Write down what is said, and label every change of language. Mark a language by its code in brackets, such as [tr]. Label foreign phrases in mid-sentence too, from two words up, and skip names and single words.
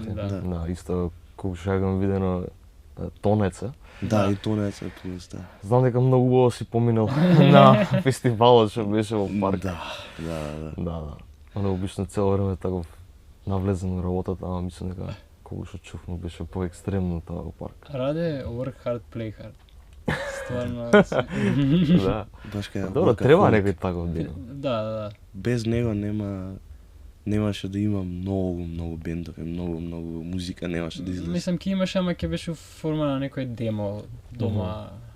[mk] Да, исто колку што ја го видено Тонеца. Да, и Тонеца е плюс, да. Знам дека многу убаво си поминал на фестивалот што беше во парк. Да. Оно обично цело време таков навлезен во работата, ама мислам дека колку што чув му беше поекстремно тоа во парк. [en] Раде work hard, play hard. [mk] Стварно. Да. Баш кај. Добро, треба некој таков ден. Да. Без него немаше да има многу бендови, многу музика немаше да излезе. Мислам ќе имаше, ама ќе беше форма на некој демо дома.